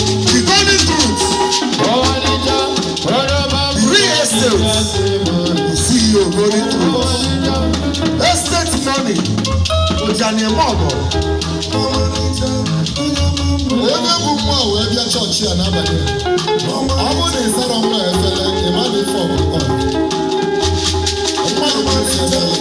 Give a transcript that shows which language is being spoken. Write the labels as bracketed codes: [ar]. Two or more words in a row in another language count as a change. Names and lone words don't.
[en] The golden truth. Real estate. C E O golden truth. Estate money. Ojani Emogo. [ig] Onye bụ nwa wee bịa chọọchị a n'abalị a? Ọ bụrụ na ị zara nwa ya efele, ị ma na ife ọ bụ nke ọ. Nwa ya bụ efere.